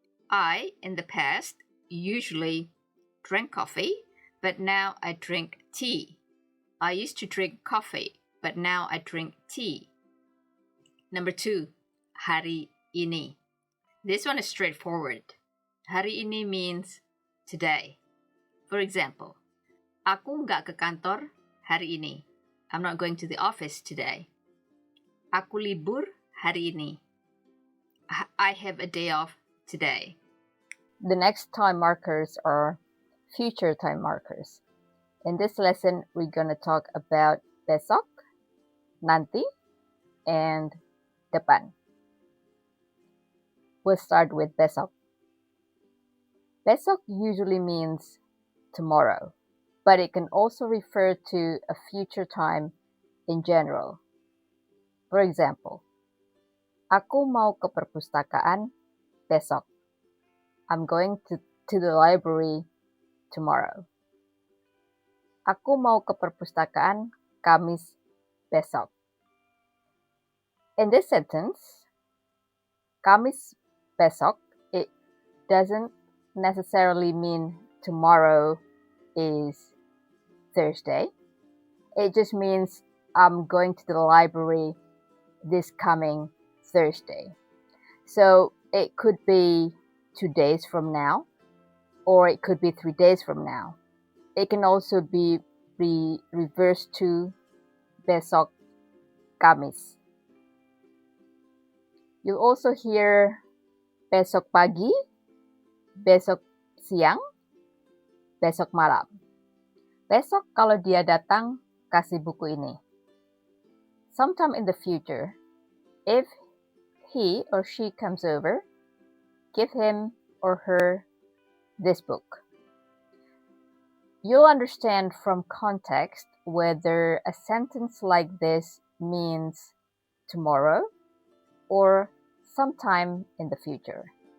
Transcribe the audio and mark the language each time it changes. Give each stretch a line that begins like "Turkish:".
English: I, in the past, usually drank coffee, but now I drink tea. I used to drink coffee, but now I drink tea. Number 2, hari ini. This one is straightforward. Hari ini means today. For example,
Indonesian: aku nggak ke kantor hari ini.
English: I'm not going to the office today.
Indonesian: Aku libur hari ini.
English: I have a day off today. The next time markers are future time markers. In this lesson, we're going to talk about besok, nanti, and depan. We'll start with besok. Besok usually means tomorrow, but it can also refer to a future time in general. For example,
Indonesian: aku mau ke perpustakaan besok.
English: I'm going to the library tomorrow.
Indonesian: Aku mau ke perpustakaan Kamis besok.
English: In this sentence, Kamis besok, it doesn't necessarily mean tomorrow is Thursday. It just means I'm going to the library this coming Thursday. So it could be 2 days from now, or it could be 3 days from now. It can also be reversed to besok Kamis. You'll also hear
Indonesian: besok pagi, besok siang, besok malam. Besok kalau dia datang, kasih buku ini.
English: Sometime in the future, if he or she comes over, give him or her this book. You'll understand from context whether a sentence like this means tomorrow or sometime in the future.